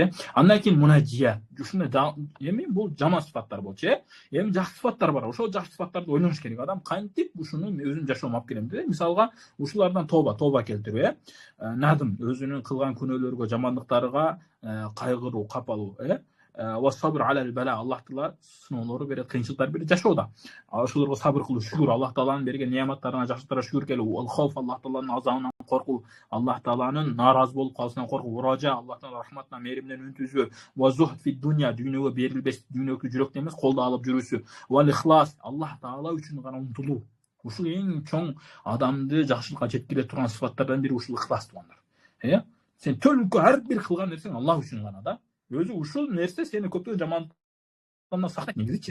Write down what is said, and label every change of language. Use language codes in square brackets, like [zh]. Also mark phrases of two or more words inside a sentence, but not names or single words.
[ky] Андан кийин мунажия. Ушундай эми бул жаман сыфаттар болчу, Эми жакшы сыфаттар бар. Ошол жакшы сыфаттарды ойлоныш керек. Адам кантип ушуну өзүнүн жашоомо алып келем деп. Мисалга, ушулардан тоба келтирүү, надым, өзүнүн кылган күнөөлөргө, жамандыктарга кайгыруу, капалуу, [ar] صبر على البلاء. [ky] Аллах Таала сыноолорду берет, кыйынчылыктар берет жашоодо. Ошолорго сабыр кылуу, шүгүр, Аллах Тааланын берген неаматтарына, жакшылыктарына шүгүр келүү, хауф, Аллах Тааланын азабынан коркуу, Аллах Тааланын наразы болуп калышынан коркуу, ража, Аллах Тааланын рахматынан, мээриминен үнтүзүү, [ar] والزهد في الدنيا, [ky] дүйнөгө берилбеш, дүйнөгү жүрөктөн эмес, колдо алып жүрүүсү, [ar] والإخلاص, [ky] Аллах Таала үчүн гана умтулуу. Ушул эң чоң адамды жакшылыкка жеткире турган сыфаттардан бири ушул ихлас туугандар. Сен төлкө ар бир кылган нерсең Аллах үчүн гана да. Өзү ушул нерсе сени көптөгөн жамандыктан сактайт негизичи.